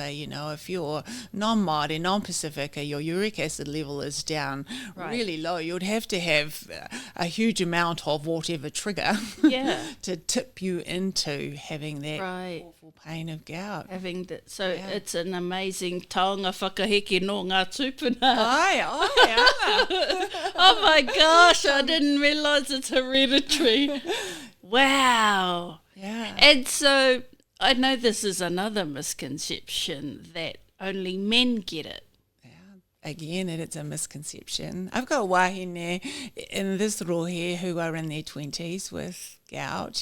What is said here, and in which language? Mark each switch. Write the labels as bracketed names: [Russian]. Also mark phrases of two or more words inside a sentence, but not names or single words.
[English] If you're non-Māori, non-Pacifica, your uric acid level is down really low, you'd have to have a huge amount of whatever trigger to tip you into having that awful pain of gout. It's an amazing [Māori] taonga whakaheke no ngā tūpuna. Ai, [English] Oh my gosh, I didn't realise it's hereditary. Wow. Yeah. And so I know this is another misconception that only men get it. Yeah. Again, it's a misconception. I've got wahine in this rohe who are in their 20s with gout.